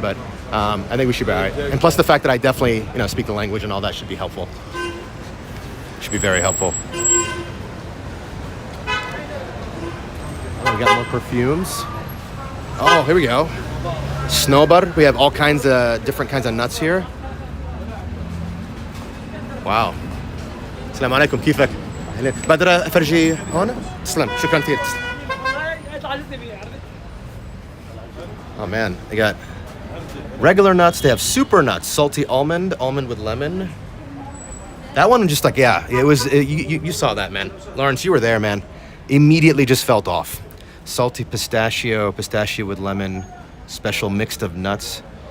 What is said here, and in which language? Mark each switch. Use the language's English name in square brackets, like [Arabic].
[English] But I think we should be all right. And plus the fact that I definitely speak the language and all that should be helpful. Should be very helpful. Oh, we got more perfumes. Oh, here we go. Snowbar. We have all kinds of different kinds of nuts here. Wow. [Arabic] السلام عليكم كيفك؟ بدر افرجي هون؟ تسلم شكرا كثير. [English] Oh man, they got regular nuts. They have super nuts, salty almond with lemon. That one just like it was. You saw that, man. Lawrence, you were there, man. Immediately just felt off. Salty pistachio with lemon, special mixed of nuts.